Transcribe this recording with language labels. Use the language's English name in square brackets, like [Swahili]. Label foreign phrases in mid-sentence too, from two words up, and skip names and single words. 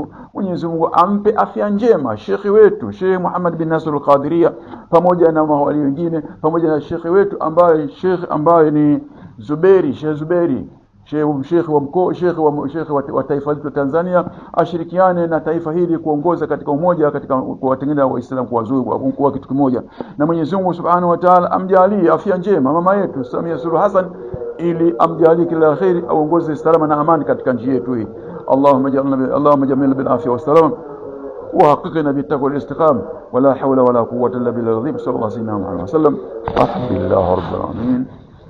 [Swahili] Mwenyezi Mungu ampe afya njema shekhi wetu Sheikh Muhammad bin Nasr al-Qadiria pamoja na mawali wengine, pamoja na shekhi wetu ambaye ni Sheikh Zuberi, Sheikh wa mkoa, Sheikh wa taifa letu Tanzania, ashirikiane na taifa hili kuongoza katika umoja, katika kuwatengeneza Waislamu kuwa kitu kimoja. Na Mwenyezi Mungu [Arabic] سبحانه وتعالى [Swahili] amjalie afya njema mama yetu Samia Suluhu Hassan, ili amjalie kila khairi, aongoze salama na amani katika nchi yetu hii. [Arabic] اللهم جملنا بالعافية والسلامة وحققنا بالتقوى والاستقامة ولا حول ولا قوة إلا بالله العظيم. صلى الله عليه وسلم. الحمد لله رب العالمين.